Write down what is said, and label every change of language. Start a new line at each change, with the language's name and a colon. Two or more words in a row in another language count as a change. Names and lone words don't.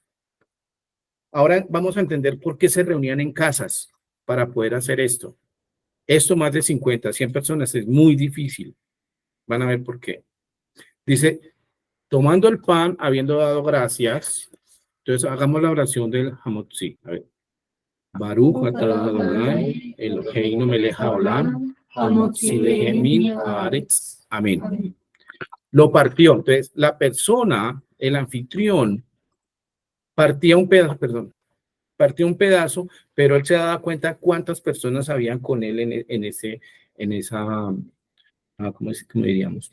Spanish: Ahora vamos a entender por qué se reunían en casas para poder hacer esto. Esto más de 50, 100 personas es muy difícil. Van a ver por qué. Dice, tomando el pan, habiendo dado gracias, entonces hagamos la oración del Hamotzi. A ver.
Hebrew: ברוך אתה אדוני, אלוהינו מלך העולם, המוציא לחם מן הארץ.
Spanish: Amén. Lo partió. Entonces, la persona, el anfitrión, partía un pedazo, pero él se daba cuenta cuántas personas habían con él en esa, ¿cómo diríamos?